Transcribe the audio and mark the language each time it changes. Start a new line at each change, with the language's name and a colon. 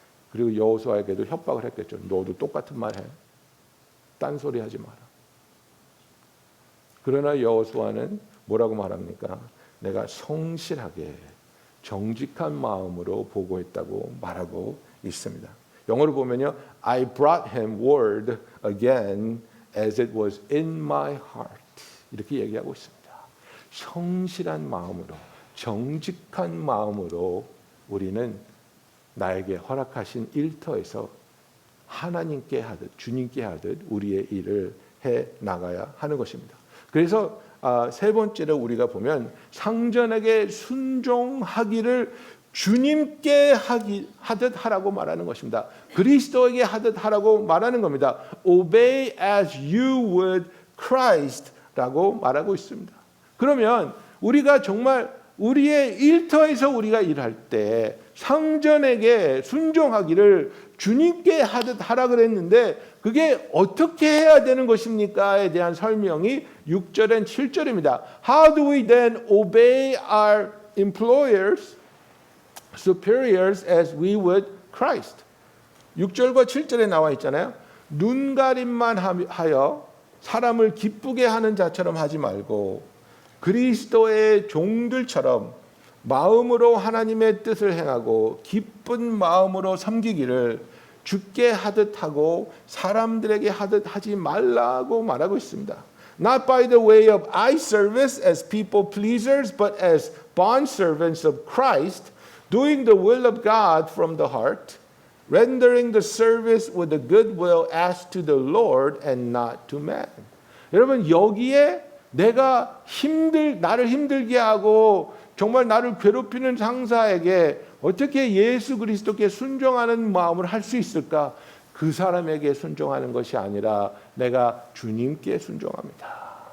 Korean: 그리고 여호수아에게도 협박을 했겠죠. 너도 똑같은 말 해. 딴소리 하지 마라. 그러나 여호수아는 뭐라고 말합니까? 내가 성실하게 정직한 마음으로 보고했다고 말하고 있습니다. 영어로 보면요,
English: I brought him word again as it was in my heart.
Korean: 이렇게 얘기하고 있습니다. 성실한 마음으로, 정직한 마음으로 우리는 나에게 허락하신 일터에서 하나님께 하듯, 주님께 하듯 우리의 일을 해 나가야 하는 것입니다. 그래서 세 번째로 우리가 보면 상전에게 순종하기를 주님께 하듯 하라고 말하는 것입니다. 그리스도에게 하듯 하라고 말하는 겁니다.
English: Obey as you would Christ라고
Korean: 말하고 있습니다. 그러면 우리가 정말 우리의 일터에서 우리가 일할 때 상전에게 순종하기를 주님께 하듯 하라 그랬는데 그게 어떻게 해야 되는 것입니까에 대한 설명이 6절엔 7절입니다.
English: How do we then obey our employers, superiors as we would Christ?
Korean: 6절과 7절에 나와 있잖아요. 눈가림만 하여 사람을 기쁘게 하는 자처럼 하지 말고 그리스도의 종들처럼 마음으로 하나님의 뜻을 행하고 기쁜 마음으로 섬기기를 주께 하듯 하고 사람들에게 하듯 하지 말라고 말하고 있습니다.
English: Not by the way of eye service as people pleasers, but as bondservants of Christ, doing the will of God from the heart, rendering the service with a good will as to the Lord and not to man.
Korean: 여러분, 여기에 내가 나를 힘들게 하고 정말 나를 괴롭히는 상사에게 어떻게 예수 그리스도께 순종하는 마음을 할 수 있을까? 그 사람에게 순종하는 것이 아니라 내가 주님께 순종합니다.